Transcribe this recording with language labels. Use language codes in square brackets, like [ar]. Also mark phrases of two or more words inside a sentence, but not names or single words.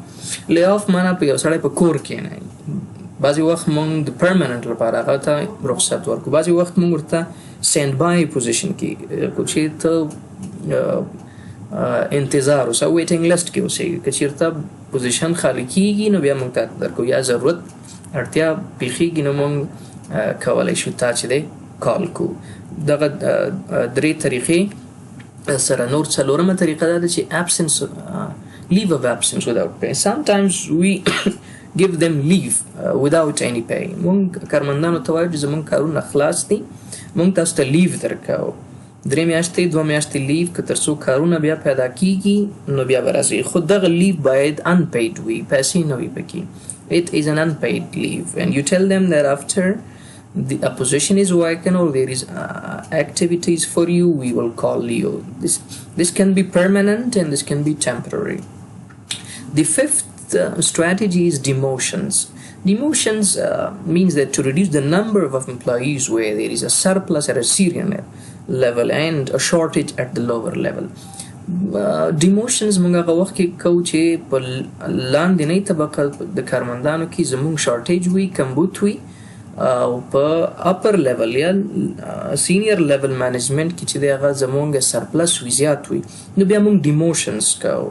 [en] lay off [ps] معنا په یو سړی په کور کښېنوي، بعضې وخت مونږ د پرمننټ لپاره هغه ته رخصت ورکړو، بعضې وخت مونږ ورته [en] stand by position [ps] کې چې ته انتظار اوسه، [en] waiting list [ps] کې اوسېږي، که چېرته پوزیشن خالي کېږي نو بیا مونږ ته درکوو، یا ضرورت اړتیا پیښېږي نو مونږ کولی شو تا چې دی کال کو. دغه 3 طریقې سره نور څلورمه طریقه دا ده چې [en] absence leave of absence without pay. Sometimes we give them leave without any pay. [ps] مونږ کارمندانو ته وایو چې زمونږ کارونه خلاص دي، مونږ تاسو ته لیو درکوو، 3 میاشتې 2 میاشتې لیو، که تر څو کارونه بیا پیدا کېږي نو بیا به راځي، خو دغه لیو باید unpaid وي، پیسې نه وي پکې. [en] It is an unpaid leave and you tell them that after a position is vacant or there is activities for you, we will call you. This can be permanent and this can be temporary. The fifth strategy is demotions. Demotions means that to reduce the number of employees where there is a surplus at a senior level and a shortage at the lower level. [ps] Demotions مونږ هغه وخت کې کوو چې په لاندنۍ طبقه د کارمندانو کې زمونږ شارټیج وي، کمبود وي، او په [en] upper level [ps] یا [en] senior level management [ps] کې چې دی هغه زمونږ سرپلس وي، زیات وي، نو بیا مونږ ډیموشنز کوو.